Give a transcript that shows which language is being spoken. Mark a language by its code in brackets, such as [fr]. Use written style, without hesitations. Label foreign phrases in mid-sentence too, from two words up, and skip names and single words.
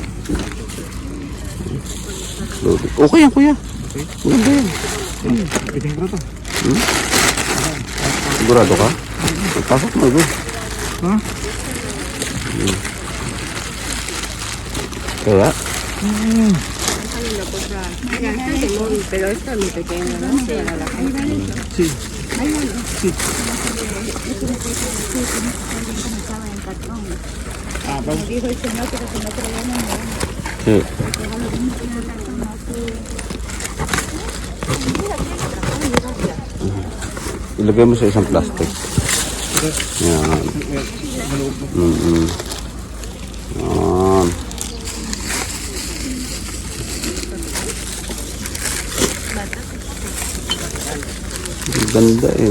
[tl] Okay yan, kuya. Maganda yan. Piting ko to. Sigurado ka? Pasok mo, ito. Ha? Kaya? [es] Pero esto es muy pequeño, ¿no? Para la gente. Sí. Ah, vamos. Sí. [tl] Ilagay mo sa isang plastic. Yan. Yan. Ang ganda eh.